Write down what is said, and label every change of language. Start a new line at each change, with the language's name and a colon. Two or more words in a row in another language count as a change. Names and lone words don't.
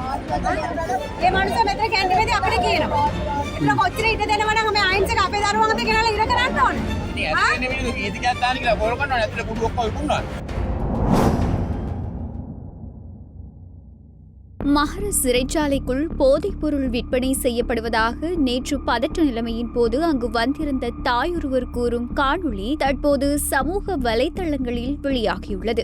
Sinhala: ඒ මනුස්සයා මෙතන කැන්ටිමේදී අපිට කියනවා. ඒතර කොච්චර ඉඩ දෙනවනම් මේ අයින්ස් එක අපේ දරුවන්ට ගෙනල්ලා ඉර කරන්න ඕනේ. ඉතින් ඇත්තටම නෙමෙයි ගීතිකයක් දාන්න කියලා බෝල් කරනවා ඇත්තට කුඩු ඔක්කොම විකුණනවා.
Tamil: மஹர சிறைச்சாலைக்குள் போதைப்பொருள் விற்பனை செய்யப்படுவதாக நேற்று பதற்ற நிலைமையின் போது அங்கு வந்திருந்த தாயொருவர் கூறும் காணொளி தற்போது சமூக வலைதளங்களில் வெளியாகியுள்ளது.